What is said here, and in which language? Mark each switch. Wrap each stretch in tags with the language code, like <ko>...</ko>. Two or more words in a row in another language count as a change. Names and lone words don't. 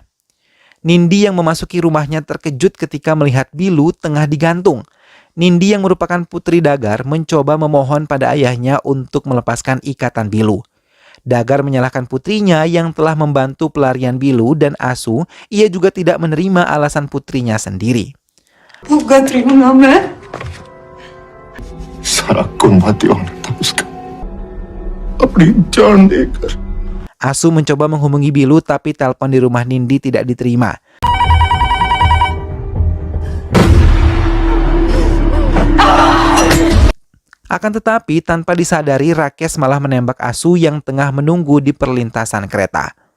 <id>Nindi yang memasuki rumahnya terkejut ketika melihat Bilu tengah digantung. Nindi yang merupakan putri Dagar mencoba memohon pada ayahnya untuk melepaskan ikatan Bilu. Dagar menyalahkan putrinya yang telah membantu pelarian Bilu dan Asu. Ia juga tidak menerima alasan putrinya sendiri.</id> <hi>सारा कुर्बानियों ने तब उसका अपनी जान देकर</hi> <id>Asu mencoba menghubungi Bilu tapi telepon di rumah Nindi tidak diterima. Akan tetapi tanpa disadari, Rakesh malah menembak Asu yang tengah menunggu di perlintasan kereta.</id>